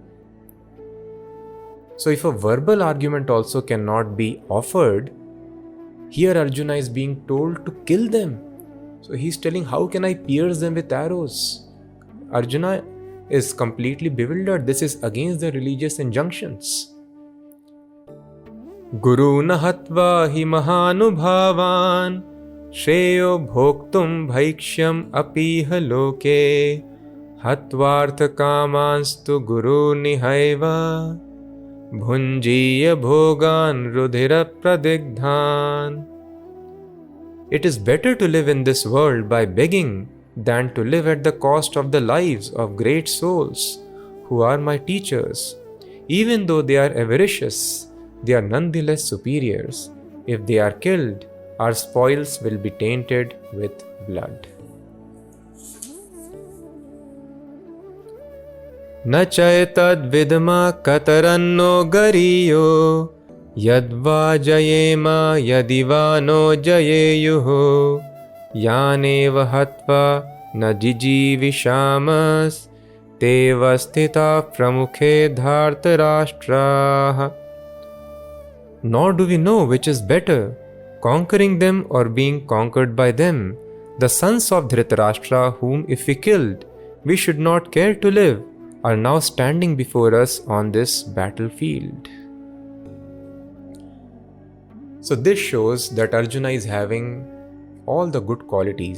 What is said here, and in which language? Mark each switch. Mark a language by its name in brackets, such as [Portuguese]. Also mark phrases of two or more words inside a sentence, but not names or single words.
[English] So if a verbal argument also cannot be offered, here Arjuna is being told to kill them. So he's telling, how can I pierce them with arrows? Arjuna is completely bewildered. This is against the religious injunctions. [Sanskrit] गुरू नहत्वा हि महानुभावान् श्रेयो भोक्तुं भैक्ष्यम् अपीह लोके हत्वार्थ कामांस्तु गुरून् इहैव भुञ्जीय भोगान् रुधिर प्रदिग्धान्. [English] It is better to live in this world by begging than to live at the cost of the lives of great souls who are my teachers. Even though they are avaricious, they are nonetheless superiors. If they are killed, our spoils will be tainted with blood. [Sanskrit] न चैतद् विद्मः कतरन्नो गरीयो यद्वा जयेम यदिवानो जयेयुः यानेव हत्वा न जिजीविषामस् तेऽवस्थिताः प्रमुखे धार्तराष्ट्राः. [English] Nor do we know which is better, conquering them or being conquered by them. The sons of Dhritarashtra, whom if we killed, we should not care to live, are now standing before us on this battlefield. So this shows that Arjuna is having all the good qualities.